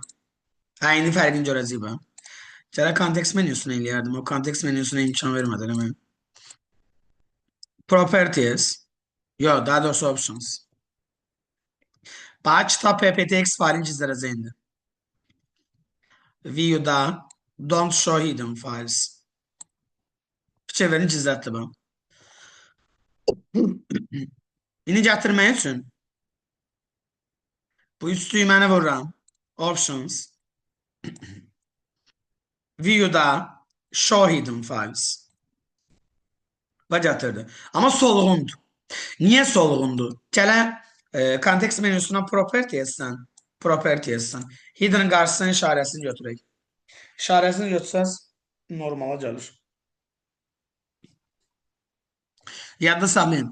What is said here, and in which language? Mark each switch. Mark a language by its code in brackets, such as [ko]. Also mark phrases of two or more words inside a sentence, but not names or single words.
[az] Hə, indi fərqini görəcəyik ben. Gələ kontekst menüsünə eləyərdim. O kontekst menüsünə imkan vermədi eləməyim. Properties. Yo, daha doğrusu options. Bax, kitab pptx failini gizlədəcək indi. [en] View'da don't show hidden files. [az] Fikir verin, gizlətdi bu. İndi gətirmək üçün bu üst düyməni vururam. Options. [en] View'da show hidden files. [az] Və gətirdi. Amma solğundur. Niyə solğundur? Gələ kontekst menüsündən propertiesdən hidden qarşısının işarəsini götürək. İşarəsini götürsəz normala gəlir. Yadda saxlayın.